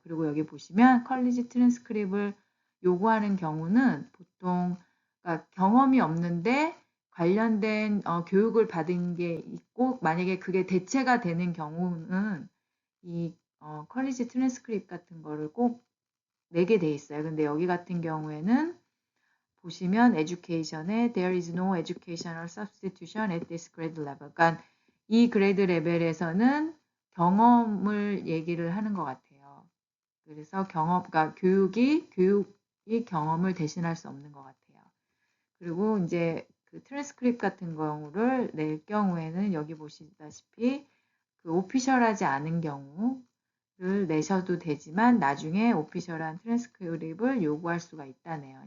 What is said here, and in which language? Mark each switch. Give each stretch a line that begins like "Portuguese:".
Korean: 그리고 여기 보시면 컬리지 트랜스크립을 요구하는 경우는 보통 그러니까 경험이 없는데 관련된 교육을 받은 게 있고 만약에 그게 대체가 되는 경우는 이 컬리지 트랜스크립 같은 거를 꼭 내게 돼 있어요. 근데 여기 같은 경우에는 보시면 education에
English: there is no educational substitution at this grade level.
Korean: 그러니까 이 그레이드 레벨에서는 경험을 얘기를 하는 것 같아요. 그래서 그러니까 교육이 경험을 대신할 수 없는 것 같아요. 그리고 이제 그 트랜스크립 같은 경우를 낼 경우에는 여기 보시다시피 그 오피셜하지 않은 경우를 내셔도 되지만 나중에 오피셜한 트랜스크립을 요구할 수가 있다네요.